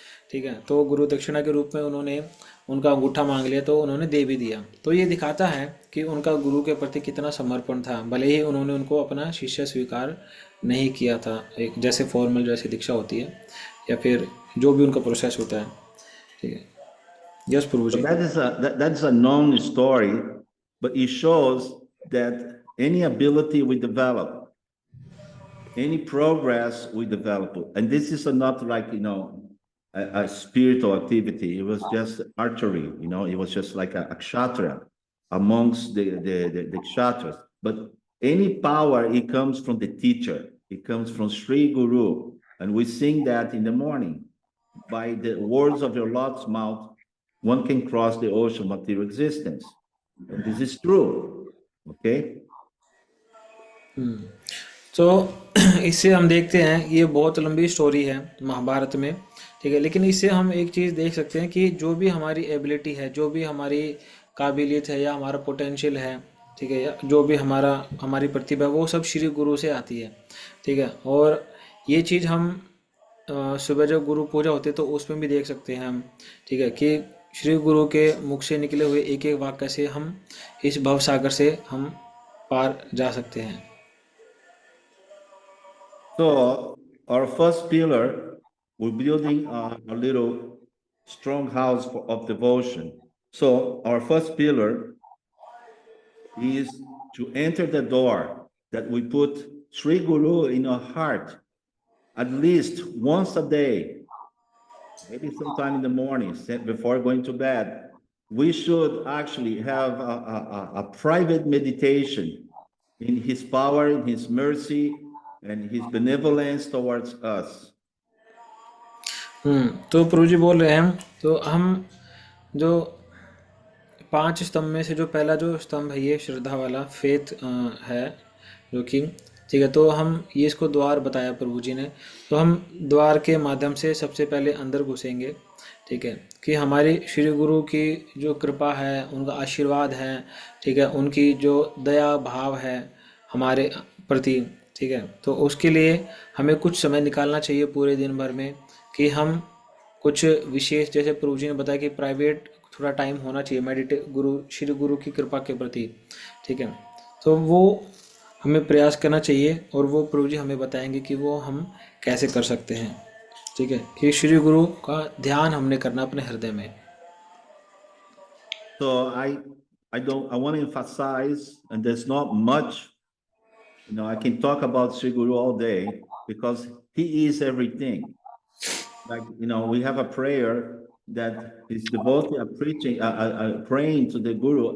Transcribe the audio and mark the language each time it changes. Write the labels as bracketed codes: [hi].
[hi] ठीक है, तो गुरु दक्षिणा के रूप में उन्होंने उनका अंगूठा मांग लिया, तो उन्होंने दे भी दिया। तो ये दिखाता है कि उनका गुरु के प्रति कितना समर्पण था, भले ही उन्होंने उनको अपना शिष्य स्वीकार नहीं किया था, एक जैसे फॉर्मल जैसी दीक्षा होती है या फिर जो भी उनका प्रोसेस होता है। ठीक है, yes Prabhu [en] So [hi] ji. [en] that's a known story, but it shows that any ability we develop, any progress we develop, and this is not like, a spiritual activity. It was just archery, it was just like a kshatriya amongst the kshatras. But any power, it comes from the teacher. It comes from Sri Guru. And we sing that in the morning. By the words of your Lord's mouth, one can cross the ocean of material existence. And this is true. Okay? [hi] तो इससे हम देखते हैं, ये बहुत लंबी story है महाभारत में। ठीक है, लेकिन इससे हम एक चीज़ देख सकते हैं कि जो भी हमारी एबिलिटी है, जो भी हमारी काबिलियत है या हमारा पोटेंशियल है, ठीक है, या जो भी हमारी प्रतिभा है, वो सब श्री गुरु से आती है। ठीक है, और ये चीज़ हम सुबह जब गुरु पूजा होती है तो उसमें भी देख सकते हैं हम। ठीक है, कि श्री गुरु के मुख से निकले हुए एक एक वाक्य से हम इस भव सागर से हम पार जा सकते हैं। [en] So our first pillar, we're building a little strong house of devotion. So our first pillar is to enter the door that we put Sri Guru in our heart at least once a day, maybe sometime in the morning before going to bed. We should actually have a private meditation in his power, in his mercy, and his benevolence towards us. [hi] तो प्रभु जी बोल रहे हैं, तो हम जो 5 स्तंभ में से जो पहला जो स्तंभ है, ये श्रद्धा वाला फेथ है, जो कि ठीक है, तो हम ये इसको द्वार बताया प्रभु जी ने। तो हम द्वार के माध्यम से सबसे पहले अंदर घुसेंगे। ठीक है, कि हमारी श्री गुरु की जो कृपा है, उनका आशीर्वाद है, ठीक है, उनकी जो दया भाव है हमारे प्रति, ठीक है, तो उसके लिए हमें कुछ समय निकालना चाहिए पूरे दिन भर में, कि हम कुछ विशेष, जैसे प्रभु जी ने बताया कि प्राइवेट थोड़ा टाइम होना चाहिए श्री गुरु की कृपा के प्रति। ठीक है, तो वो हमें प्रयास करना चाहिए, और वो प्रभु जी हमें बताएंगे कि वो हम कैसे कर सकते हैं। ठीक है, कि श्री गुरु का ध्यान हमने करना अपने हृदय में। [en] So I want to emphasize, and there's not much, I can talk about Sri Guru all day because he is everything. Like, we have a prayer that is devoted a preaching, praying to the Guru.